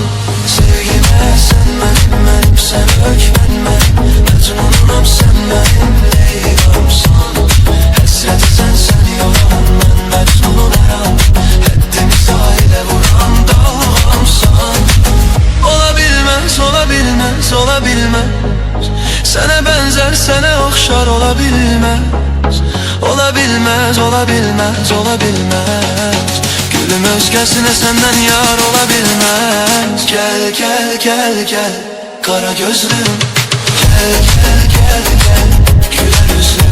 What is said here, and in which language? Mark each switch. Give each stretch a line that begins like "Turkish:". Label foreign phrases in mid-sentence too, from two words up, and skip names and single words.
Azerbaijani: Sevgimə sən mənim, mənim sənə hökmən mənim. Məcnununam sən mənim Leylamsan. Həsrəti sən yoran, mən məcnunun hər an. Həddimi sahilə vuran dalğamsan.
Turkish: Ola bilmez, ola bilmez, ola bilmez. Sana benzer, sana okşar ola bilmez. Ola bilmez, ola bilmez, ola bilmez. Gülüm özgesine senden yar ola bilmez. Gel gel gel gel kara gözlüm, gel gel gel gel güler yüzlüm.